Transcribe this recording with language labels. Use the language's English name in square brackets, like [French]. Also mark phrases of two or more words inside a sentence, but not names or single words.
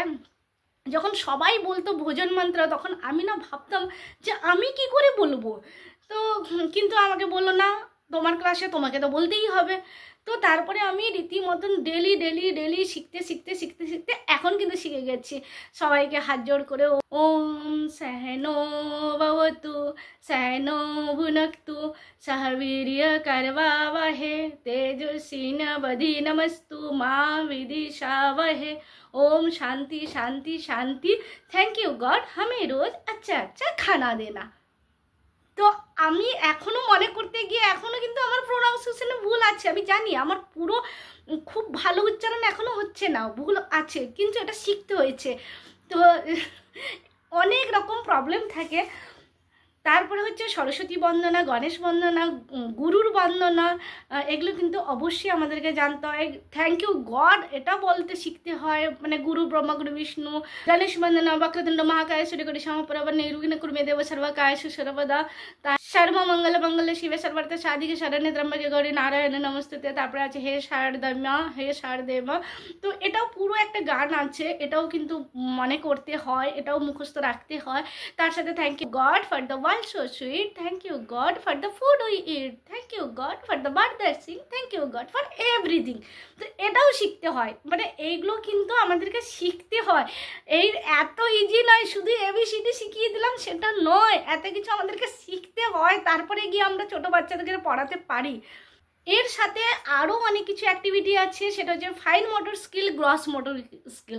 [Bangla] যখন সবাই বলতো ভোজন মন্ত্র, তখন আমি না ভাবতাম যে আমি কি করে বলবো। তো কিন্তু আমাকে বললো না, তোমার ক্লাসে তোমাকে তো বলতেই হবে। তো তারপরে আমি রীতিমতন ডেলি শিখতে এখন কিন্তু শিখে গেছি। সবাইকে হাত জোড় করে [Sanskrit] ওম सहनो भवतु सहनो भुनक्तु सह वीर्य करवावहे तेजस्विनावधीतमस्तु मा विद्विषावहे। ओम शांति शांति शांति। [English] Thank you God, [Hindi] हमें रोज अच्छा अच्छा खाना देना। [Bangla] তো আমি এখনও মনে করতে গিয়ে এখনও কিন্তু আমার প্রোনাউন্সিয়েশনে ভুল আছে। আমি জানি আমার পুরো খুব ভালো উচ্চারণ এখনও হচ্ছে না, ভুল আছে, কিন্তু এটা শিখতে হয়েছে। তো অনেক রকম প্রবলেম থাকে। তারপরে হচ্ছে সরস্বতী বন্দনা, গণেশ বন্দনা, গুরুর বন্দনা, এগুলো কিন্তু অবশ্যই আমাদেরকে জানতে হয়। [English] Thank you God [Bangla] এটা বলতে শিখতে হয়, মানে [Sanskrit] গুরু ব্রহ্মা গুরু বিষ্ণু। [Bangla] গণেশ বন্দনা [Sanskrit] বক্রতুণ্ড মহাকায় সূর্যকোটি সমপ্রভা নির্বিঘ্ন কুরু দেব সর্বকার্যেষু সর্বদা। সর্ব মঙ্গল মঙ্গলে শিবে সর্বার্থ সাধিকে শরণ্যে ত্র্যম্বকে গৌরী নারায়ণে নমস্তুতে। [Bangla] তারপরে আছে হে শারদা হে শারদেমা। তো এটাও পুরো একটা গান আছে, এটাও কিন্তু মনে করতে হয়, এটাও মুখস্থ রাখতে হয়। তার সাথে [English] thank you God for the world so sweet, thank you God for the food we eat, thank you God for the bird that sing, thank you God for everything. [Bangla] তো এটাও শিখতে হয়, মানে এইগুলো কিন্তু আমাদেরকে শিখতে হয়। এই এত ইজি নয় শুধু এবিসিডি শিখিয়ে দিলাম সেটা নয়, এত কিছু আমাদেরকে শিখতে হয়, তারপরে গিয়ে আমরা ছোটো বাচ্চাদেরকে পড়াতে পারি। এর সাথে আরও অনেক কিছু অ্যাক্টিভিটি আছে, সেটা হচ্ছে [English] fine motor skill, gross motor skill.